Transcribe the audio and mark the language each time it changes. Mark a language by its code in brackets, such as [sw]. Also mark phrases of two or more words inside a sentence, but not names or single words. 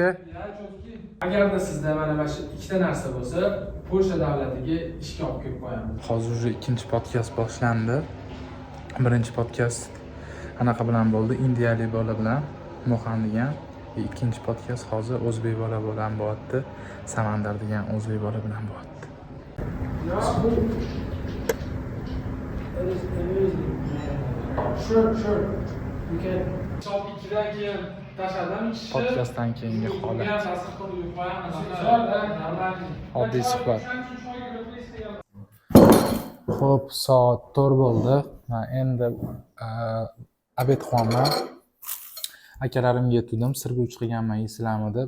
[uz] Agarda sizda mana shu ikkita narsa bo'lsa, Polsha davlatiga ishga olib kelib qo'yamiz. Hozir уже ikkinchi podkast boshlandi. Birinchi podkast anaqa bilan bo'ldi, indiyalik bola bilan, Mohan degan. Ikkinchi podkast hozir o'zbek bola bilan bo'lyapti. Samandar degan o'zbek bola bilan bo'lyapti. [en] It is amazing. Sure. You can. [uz] Soat 2dan keyin tashladim ishni. Podkastdan keyingi holat. Ham ta'sir qilib qo'yamiz. Oddiy suhbat. Xo'p, soat 4 bo'ldi. Men endi obed qilaman. Akalarimga aytdim, sirguruch qilganman, yeysizlarmi deb.